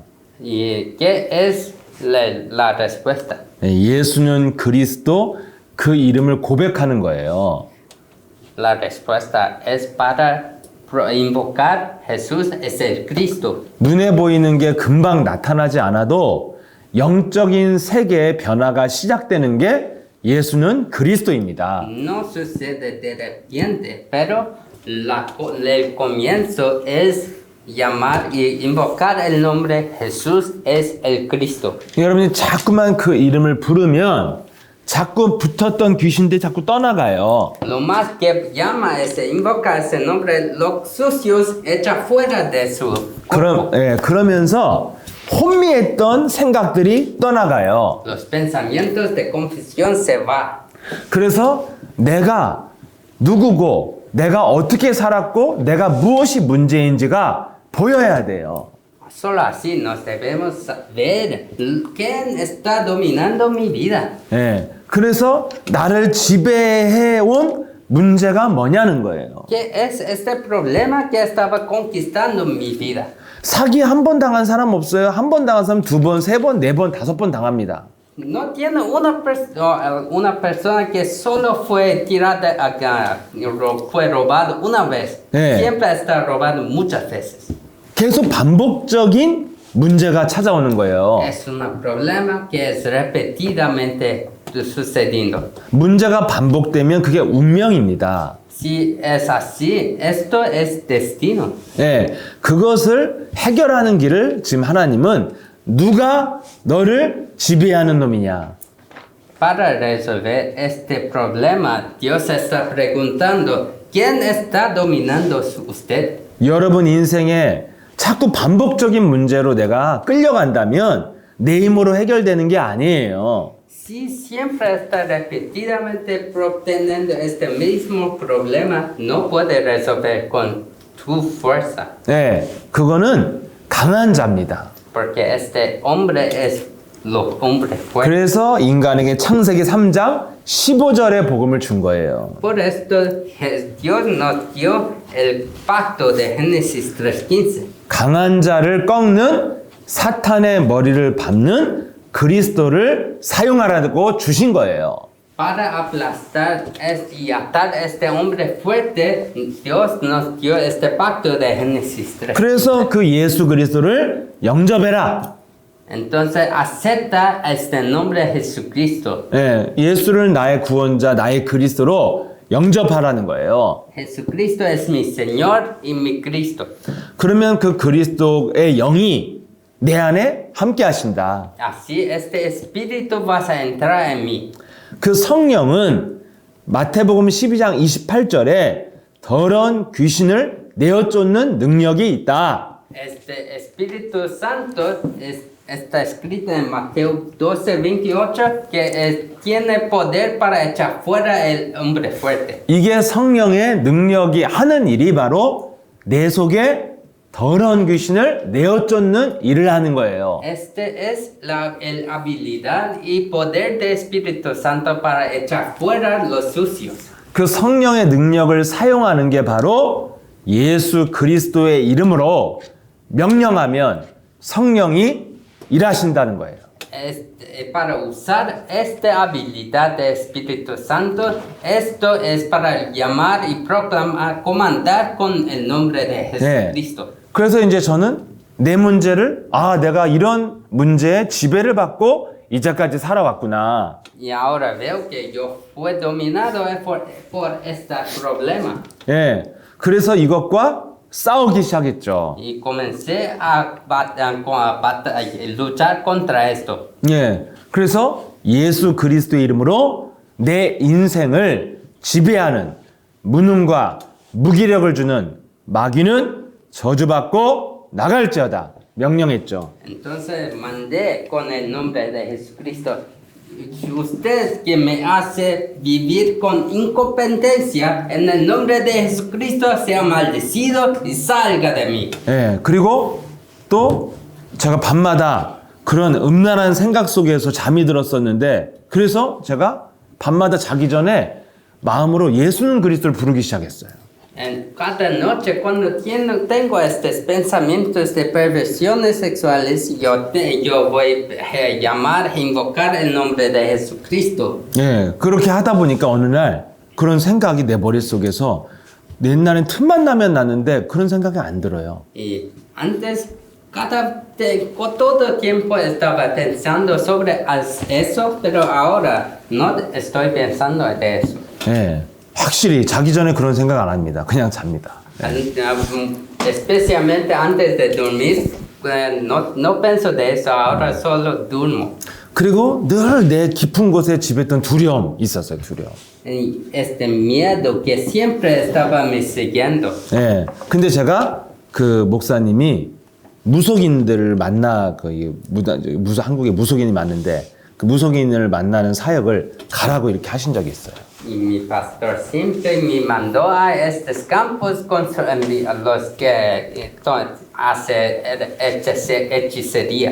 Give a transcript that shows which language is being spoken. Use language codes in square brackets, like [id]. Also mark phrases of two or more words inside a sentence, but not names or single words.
[es] ¿Y qué es la respuesta? [ko] 예, 예수는 그리스도 그 이름을 고백하는 거예요. [es] La respuesta es para invocar Jesús es el Cristo. [ko] 눈에 보이는 게 금방 나타나지 않아도 영적인 세계의 변화가 시작되는 게 예수는 그리스도입니다. [es] No sucede de repente, pero el comienzo es llamar y invocar el nombre Jesús es el Cristo. [ko] 여러분이 자꾸만 그 이름을 부르면 자꾸 붙었던 귀신들이 자꾸 떠나가요. [es] Lo más que llama invoca ese nombre, los sucios echa fuera de su cuerpo. [ko] 그러면서 혼미했던 생각들이 떠나가요. [es] Los pensamientos de confusión se va. [ko] 그래서 내가 누구고 내가 어떻게 살았고 내가 무엇이 문제인지가 보여야 돼요. [es] Solo así nos debemos ver quién está dominando mi vida. [ko] 예, 그래서 나를 지배해온 문제가 뭐냐는 거예요. [es] ¿Qué es este problema que estaba conquistando mi vida? [ko] 사기 한 번 당한 사람 없어요? 한 번 당한 사람 두 번, 세 번, 네 번, 다섯 번 당합니다. [es] No tiene una persona que solo fue tirada acá, fue robado una vez. Siempre está robado muchas veces. [ko] 계속 반복적인 문제가 찾아오는 거예요. [es] Es un problema que es repetidamente sucediendo. [ko] 문제가 반복되면 그게 운명입니다. [es] Si es así, esto es destino. [ko] 예, 그것을 해결하는 길을 지금 하나님은 누가 너를 지배하는 놈이냐? [es] Para resolver este problema, Dios está preguntando, ¿quién está dominando usted? [ko] 여러분 인생에 자꾸 반복적인 문제로 내가 끌려간다면 내 힘으로 해결되는 게 아니에요. [es] Si siempre está repetidamente obteniendo este mismo problema, no puede resolver con tu fuerza. [ko] 네, 그거는 강한 자입니다. [es] Porque este hombre es los hombres fuertes. [ko] 그래서 인간에게 창세기 3장 15절의 복음을 준 거예요. [es] Por esto Dios nos dio el pacto de Génesis 3:15. [ko] 강한 자를 꺾는 사탄의 머리를 밟는 그리스도를 사용하라고 주신 거예요. [es] Para aplastar y atar a este hombre fuerte, Dios nos dio este pacto de Génesis 3. [ko] 그래서 그 예수 그리스도를 영접해라. [es] Entonces acepta este nombre de Jesucristo. [ko] 예, 예수를 나의 구원자, 나의 그리스도로 영접하라는 거예요. [es] Jesucristo es mi Señor y mi Cristo. [ko] 그러면 그 그리스도의 영이 내 안에 함께 하신다. [es] Así este espíritu vas a entrar en mí. [ko] 그 성령은 마태복음 12장 28절에 더러운 귀신을 내어 쫓는 능력이 있다. [es] Este Espíritu Santo está escrito en Mateo 12:28 que tiene poder para echar fuera el hombre fuerte. [ko] 이게 성령의 능력이 하는 일이 바로 내 속에 더러운 귀신을 내어 쫓는 일을 하는 거예요. [es] Este es la habilidad y poder del Espíritu Santo para echar fuera los sucios. [ko] 그 성령의 능력을 사용하는 게 바로 예수 그리스도의 이름으로 명령하면 성령이 일하신다는 거예요. [es] Para usar esta habilidad del Espíritu Santo, esto es para llamar y proclamar, comandar con el nombre de Jesucristo. [ko] 그래서 이제 저는 내 문제를 내가 이런 문제에 지배를 받고 이제까지 살아왔구나. [es] Y ahora veo que yo fui dominado por este problema. [ko] 예. 그래서 이것과 싸우기 시작했죠. [es] Y comencé a luchar contra esto. [ko] 예. 그래서 예수 그리스도의 이름으로 내 인생을 지배하는 무능과 무기력을 주는 마귀는 저주받고 나갈지어다 명령했죠. [es] Entonces mandé con el nombre de Jesucristo. Usted que me hace vivir con incompetencia, en el nombre de Jesucristo sea maldecido y salga de mí. [ko] 예, 그리고 또 제가 밤마다 그런 음란한 생각 속에서 잠이 들었었는데 그래서 제가 밤마다 자기 전에 마음으로 예수 그리스도를 부르기 시작했어요. [es] En cada noche cuando tengo estos pensamientos de perversiones sexuales, yo voy a llamar, a invocar el nombre de Jesucristo. [ko] 예, 그렇게 하다 보니까 어느 날 그런 생각이 내 머릿속에서 옛날엔 틈만 나면 나는데 그런 생각이 안 들어요. [es] Y antes, todo tiempo estaba pensando sobre eso, pero ahora no estoy pensando de eso. [ko] 예, 확실히 자기 전에 그런 생각 안 합니다. 그냥 잡니다. [es] Especialmente antes de dormir, no pienso de eso, ahora solo durmo. [ko] 그리고 늘 내 깊은 곳에 집했던 두려움 있었어요. 두려움. [es] Y este miedo que siempre estaba me siguiendo. [ko] 예. 근데 제가 그 목사님이 무속인들을 만나 한국에 무속인이 많은데 그 무속인을 만나는 사역을 가라고 이렇게 하신 적이 있어요. [es] Y mi pastor siempre me mandó a estos campos con los que hace hechicería.